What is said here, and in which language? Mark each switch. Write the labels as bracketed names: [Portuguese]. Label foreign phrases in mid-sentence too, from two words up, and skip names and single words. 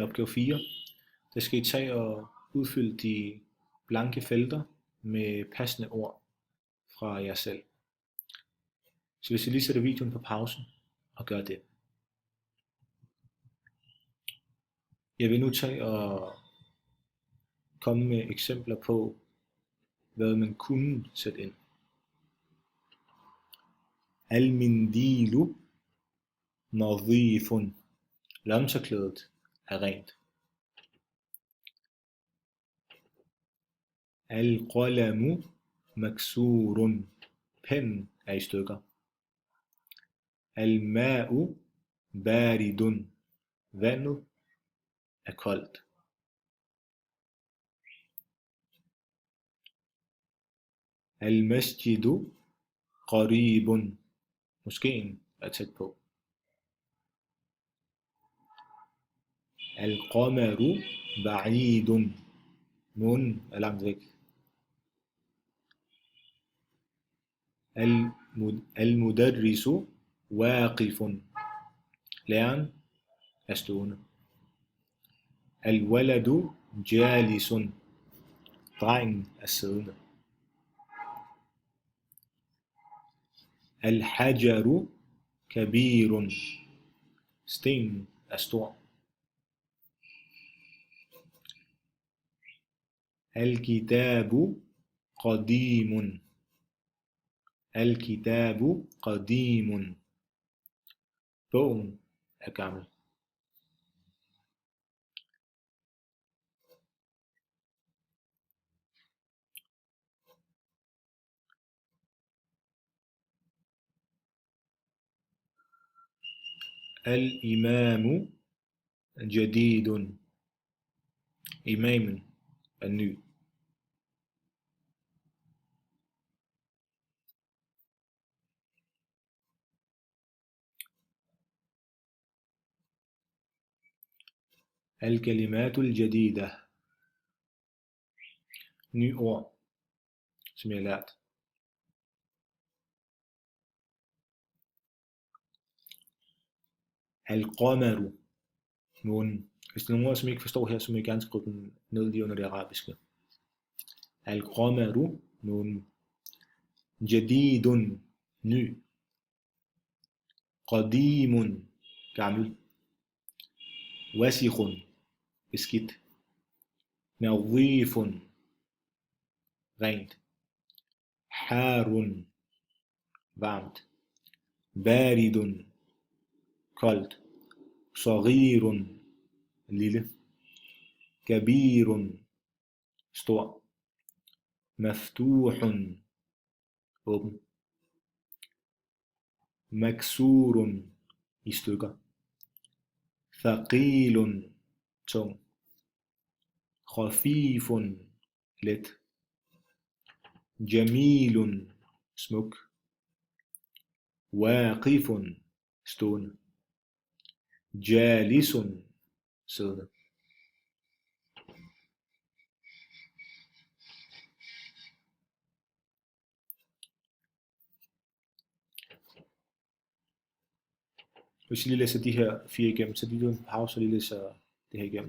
[Danish] opgave 4, der skal I tage og udfylde de blanke felter med passende ord fra jer selv. Så hvis I lige sætter videoen på pause og gør det. Jeg vil nu tage og komme med eksempler på, hvad man kunne sætte ind. [Arabic] المنديل نظيف. [Danish] Lommetørklædet er rent. [Arabic] القلم مكسور. [Danish] Pennen er i stykker. [Arabic] الماء بارد. [Danish] Vandet er koldt. [Arabic] المسجد قريب. [Danish] Moskeen er tæt på. [Arabic] القمر بعيد. [Danish] Månen er langt væk. [Arabic] المدرس واقف. [Danish] Læreren er stående. [Arabic] الولد جالس. [Danish] Drengen er siddende. [Arabic] الحجر كبير. [Danish] Stenen er stor. [Arabic] الكتاب قديم. الكتاب قديم. [Danish] Bogen er gammel. [Arabic] الإمام جديد. [Danish] إمام er ny. [Arabic] الكلمات الجديدة. [Danish] Nye ord, som jeg har lært. [Arabic] القمر. [Danish] Månen. Hvis der er nogle ord, som I ikke forstår her, så må I gerne skrive dem ned lige under det arabiske. [Arabic] القمر. Månen. جديد. [Danish] Ny. قديم. Gammel. [Arabic] وسخ. Beskidt. نظيف. [Danish] Rent. حار. Varmt. بارد. Koldt. صغير. Lille. كبير. Stor. مفتوح. Åben. مكسور. I stykker. [Arabic] ثقيل. Tung. خفيف. Let. جميل. Smuk. واقف. Stående. جالس. [Danish] Siddende. Hvis I lige læser de her 4 igennem, så lige en pause og lige læser det her igennem.